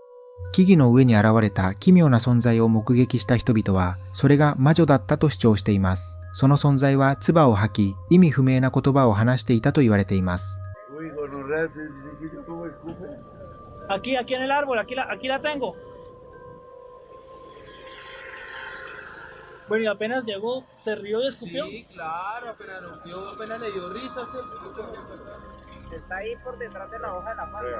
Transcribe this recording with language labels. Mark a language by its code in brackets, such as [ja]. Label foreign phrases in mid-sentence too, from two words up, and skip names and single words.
[ja] 木々の上に現れた奇妙な存在を目撃した人々は、それが魔女だったと主張しています。その存在は唾を吐き、意味不明な言葉を話していたと言われています。 [es] Aquí, aquí en el árbol, aquí la tengo. Bueno, y apenas llegó, se rió y escupió. Sí, claro, apenas le dio risa. Está ahí por detrás de la hoja de la palma.